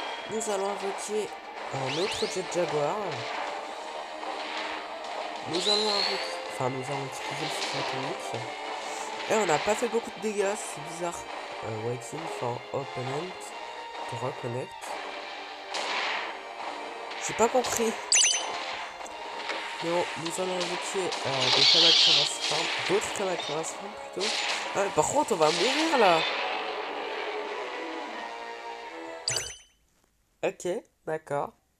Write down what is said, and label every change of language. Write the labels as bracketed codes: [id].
[fr] Nous allons invoquer un autre Jet Jaguar. Nous allons utiliser le souffle atomique. Et on n'a pas fait beaucoup de dégâts, c'est bizarre. [en] Waiting for opponent to reconnect. [fr] J'ai pas compris. Non, nous allons invoquer des Kamakura's Farm, d'autres Kamakura's Farm plutôt. Ah, par contre, on va mourir là. Ok, d'accord.